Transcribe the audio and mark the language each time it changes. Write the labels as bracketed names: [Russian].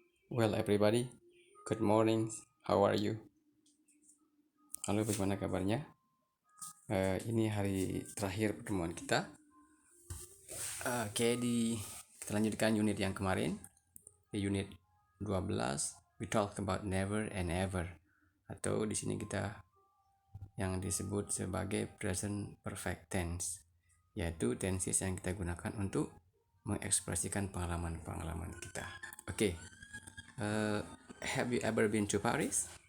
[English] Well, everybody, good morning. How are you? [Indonesian] Halo, bagaimana kabarnya? Ini hari terakhir pertemuan kita. Kita lanjutkan unit yang kemarin. Di unit 12, [English] we talk about never and ever. [Indonesian] Atau di sini kita yang disebut sebagai present perfect tense, yaitu tenses yang kita gunakan untuk mengekspresikan pengalaman-pengalaman kita. [English] Oke, have you ever been to Paris?